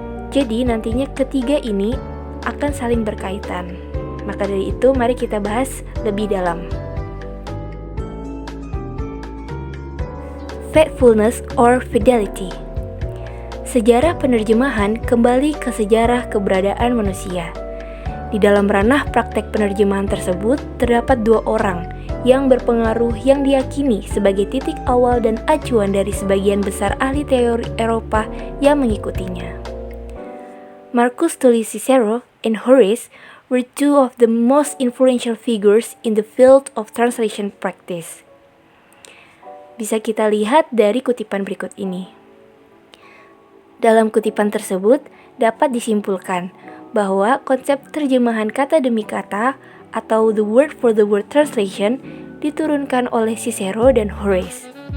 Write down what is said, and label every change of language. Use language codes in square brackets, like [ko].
[id] Jadi nantinya ketiga ini akan saling berkaitan. Maka dari itu mari kita bahas lebih dalam. [en] Faithfulness or fidelity. [id] Sejarah penerjemahan kembali ke sejarah keberadaan manusia. Di dalam ranah praktek penerjemahan tersebut terdapat 2 orang yang berpengaruh yang diyakini sebagai titik awal dan acuan dari sebagian besar ahli teori Eropa yang mengikutinya. [en] Marcus Tullius Cicero and Horace were 2 of the most influential figures in the field of translation practice. [id] Bisa kita lihat dari kutipan berikut ini. Dalam kutipan tersebut dapat disimpulkan bahwa konsep terjemahan kata demi kata atau [en] the word for the word translation [id] diturunkan oleh Cicero dan Horace.